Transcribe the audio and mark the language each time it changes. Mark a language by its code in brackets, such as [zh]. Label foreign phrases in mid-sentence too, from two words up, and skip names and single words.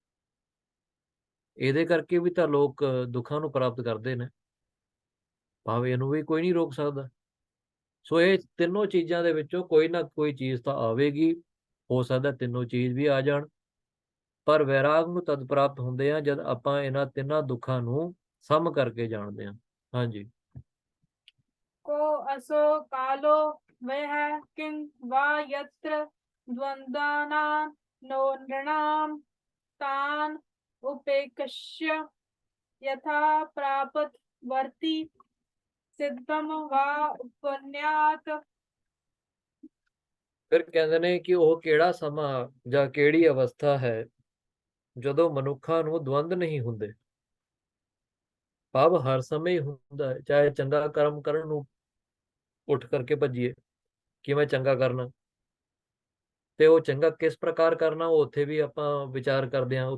[pa] ਇਹਦੇ ਕਰਕੇ ਵੀ ਤਾਂ ਲੋਕ ਦੁੱਖਾਂ ਨੂੰ ਪ੍ਰਾਪਤ ਕਰਦੇ ਨੇ, ਭਾਵੇਂ ਇਹਨੂੰ ਵੀ ਕੋਈ ਨਹੀਂ ਰੋਕ ਸਕਦਾ। ਸੋ ਇਹ ਤਿੰਨੋਂ ਚੀਜ਼ਾਂ ਦੇ ਵਿੱਚੋਂ ਕੋਈ ਨਾ ਕੋਈ ਚੀਜ਼ ਤਾਂ ਆਵੇਗੀ। ਹੋ ਸਕਦਾ ਤਿੰਨੋਂ ਚੀਜ਼ ਵੀ ਆ ਜਾਣ, ਪਰ ਵੈਰਾਗ ਨੂੰ ਤਦ ਪ੍ਰਾਪਤ ਹੁੰਦੇ ਆ ਜਦ ਆਪਾਂ ਇਹਨਾਂ ਤਿੰਨਾਂ ਦੁੱਖਾਂ ਨੂੰ ਸਮ ਕਰਕੇ ਜਾਣਦੇ ਹਾਂ। ਹਾਂਜੀ। [sa] को असो कालो वह किं वा यत्र द्वन्द्वानां नो नृणां तान् उपेक्ष्य यथा प्रापत वर्ति सिद्धम वा उपन्यात। [pa] ਫਿਰ ਕਹਿੰਦੇ ਨੇ ਕਿ ਉਹ ਕਿਹੜਾ ਸਮਾਂ ਜਾਂ ਕਿਹੜੀ ਅਵਸਥਾ ਹੈ ਜਦੋਂ ਮਨੁੱਖਾਂ ਨੂੰ ਦਵੰਦ ਨਹੀਂ ਹੁੰਦੇ। ਭਾਵ ਹਰ ਸਮੇਂ ਹੀ ਹੁੰਦਾ ਹੈ, ਚਾਹੇ ਚੰਗਾ ਕਰਮ ਕਰਨ ਨੂੰ ਉੱਠ ਕਰਕੇ ਭੱਜੀਏ ਕਿ ਮੈਂ ਚੰਗਾ ਕਰਨਾ, ਤੇ ਉਹ ਚੰਗਾ ਕਿਸ ਪ੍ਰਕਾਰ ਕਰਨਾ, ਉਹ ਉੱਥੇ ਵੀ ਆਪਾਂ ਵਿਚਾਰ ਕਰਦੇ ਹਾਂ।